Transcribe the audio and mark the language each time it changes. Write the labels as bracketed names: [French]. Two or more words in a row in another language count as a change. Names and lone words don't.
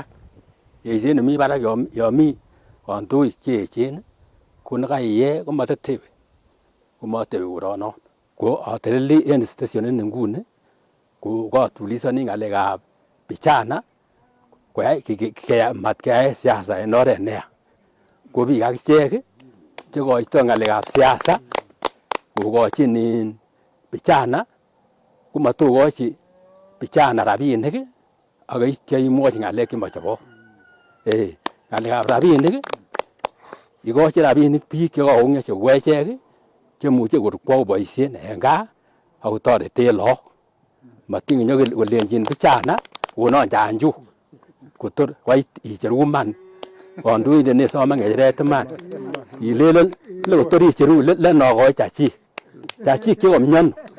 [Kalenjin] Yeiset nemi barak yomi kandoik cheechen ko nekaiye komatetewe komatewe koronon. ko ateleli en stationit nguni ko katulizani ngalekab vijana mat keyai siasa en oret neya. Ko biik akichek chekoito ngalekab siasa kokochin vijana komatokochi vijana rabinik ak ityo imwochi ngalek chemochobot. Ngalekab rabinik ikochi rabinik biik chekakong'yo cheu echek chemuche kwo boisien en gaa ak kotoreten lagok. Matin nyokolenjin vijana konon chanjuk kotor koit icheru iman kandoindet nesome ng'echeret iman ilelen kotor icheru lenokoi chachik chekomiono.